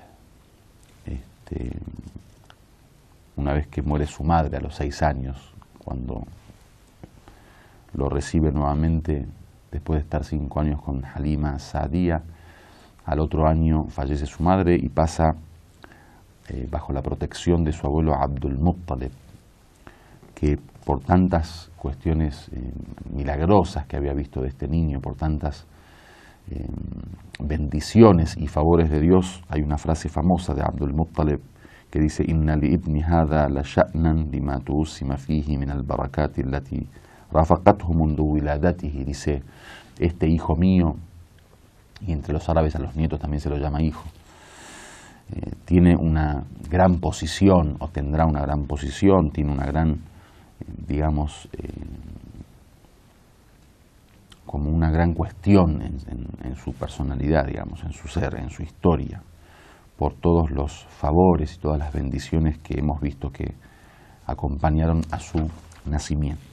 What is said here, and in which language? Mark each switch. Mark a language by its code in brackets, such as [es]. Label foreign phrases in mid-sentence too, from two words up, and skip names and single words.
[es] Una vez que muere su madre a los 6 años, cuando lo recibe nuevamente después de estar 5 años con Halima Sa'diyya, al otro año fallece su madre y pasa bajo la protección de su abuelo Abdul Muttalib, que por tantas cuestiones milagrosas que había visto de este niño, por tantas bendiciones y favores de Dios, hay una frase famosa de Abdul Muttalib que dice: [ar] إن لابني هذا لشأنا لما توسمت فيه من البركة التي رافقته منذ ولادته. [es] Dice, este hijo mío, y entre los árabes a los nietos también se lo llama hijo, tiene una gran posición, o tendrá una gran posición, tiene una gran, digamos, como una gran cuestión en su personalidad, digamos, en su ser, en su historia, por todos los favores y todas las bendiciones que hemos visto que acompañaron a su nacimiento.